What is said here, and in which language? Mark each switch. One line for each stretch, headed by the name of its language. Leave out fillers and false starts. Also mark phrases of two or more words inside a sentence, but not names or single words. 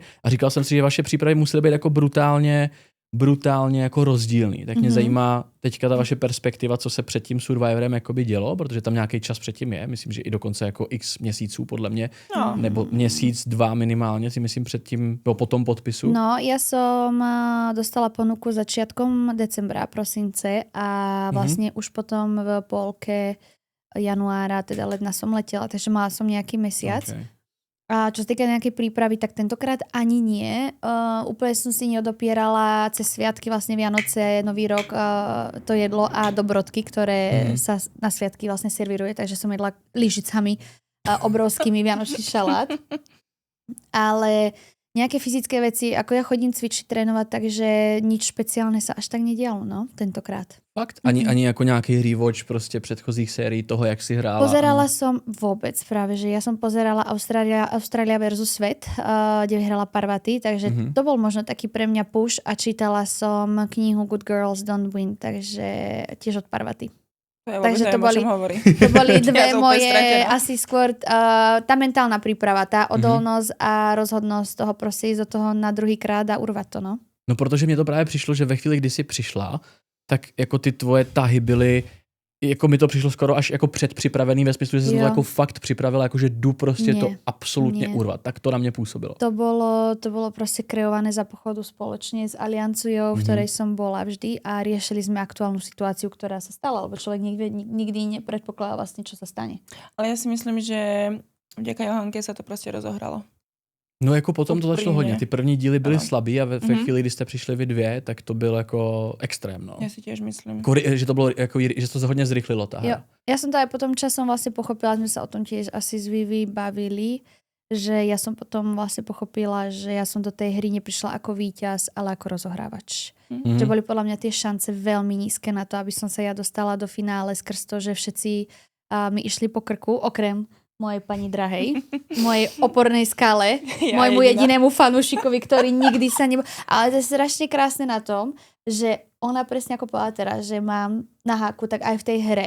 Czech: A říkal jsem si, že vaše přípravy musely být jako brutálně jako rozdílný. Tak mě zajímá teďka ta vaše perspektiva, co se před tím Survivorem jakoby dělo, protože tam nějaký čas předtím je. Myslím, že i dokonce jako x měsíců podle mě. No. Nebo měsíc, 2 minimálně si myslím předtím, po tom podpisu. No,
Slovak: ja som dostala ponuku začiatkom decembra, prosince a vlastne už potom v polke januára, teda ledna som letela, takže mala som nejaký mesiac. Okay. A čo sa týka nejakej prípravy, tak tentokrát ani nie. Úplne som si neodopierala cez sviatky, vlastne Vianoce, Nový rok, to jedlo a dobrodky, ktoré sa na sviatky vlastne servíruje, takže som jedla lyžicami obrovskými vianočný šalát. Ale nejaké fyzické veci, ako ja chodím cvičiť, trénovať, takže nič špeciálne sa až tak nedialo, no, tentokrát. Fakt?
Czech: Ani jako nějaký rewatch prostě předchozích sérií toho, jak si hrála?
Slovak: Pozerala som vôbec práve, že ja som pozerala Austrália versus Svet, kde vyhrala Parvati, takže to bol možno taký pre mňa push a čítala som knihu Good Girls Don't Win, takže tiež od Parvati. Ja takže to boli dve moje asi skôr tá mentálna príprava, tá odolnosť a rozhodnosť toho proste ísť do toho na druhý krát a urvať to, no.
Czech: No protože mně to právě přišlo, že ve chvíli, kdy jsi přišla, tak jako ty tvoje tahy byly jako mi to přišlo skoro až jako předpřipravený ve smyslu, že jsem to jako fakt připravila, jako že jdu prostě to absolútne urvat. Tak to na mě působilo.
Slovak: To bolo proste kreované za pochodu spoločne s Alianciou, v ktorej som bola vždy a riešili sme aktuálnu situáciu, ktorá sa stala, lebo človek nikdy nepredpokladá vlastne, čo sa stane. Ale ja si myslím, že vďaka Johánke sa to proste rozohralo.
Czech: No jako potom to začalo hodně. Ty první díly byly slabý a ve chvíli, kdy jste přišli vy dvě, tak to bylo jako extrém, no.
Slovak: Ja si tiež myslím.
Czech: Že to bylo jako, že to hodně zrychlilo
Slovak: tá hra. Ja som to aj potom časom vlastne pochopila, sme sa o tom tiež asi s Vivi bavili, že ja som potom vlastne pochopila, že ja som do tej hry neprišla ako víťaz, ale ako rozohrávač. Že boli podľa mňa tie šance veľmi nízke na to, aby som sa ja dostala do finále skrz to, že všetci mi išli po krku, okrem mojej pani drahej, mojej opornej skale, môjmu jedinému fanúšikovi, ktorý nikdy sa Ale to je strašne krásne na tom, že ona presne ako povedala teraz, že mám na háku, tak aj v tej hre.